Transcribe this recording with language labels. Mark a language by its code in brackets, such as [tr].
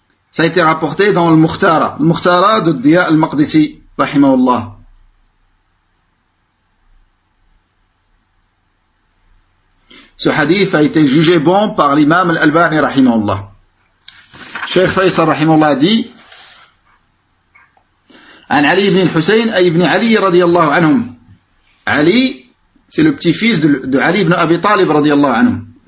[fr] Ça a été rapporté dans le Mukhtara de Diya al-Maqdisi rahimahullah. Ce hadith a été jugé bon par l'imam al-Albani rahimahullah. Cheikh Faisal rahimahullah dit: [ar] عن علي بن الحسين أي ابن علي رضي الله عنهم. [fr] Ali, c'est le petit-fils de Ali ibn Abi Talib radiyallahu anhu.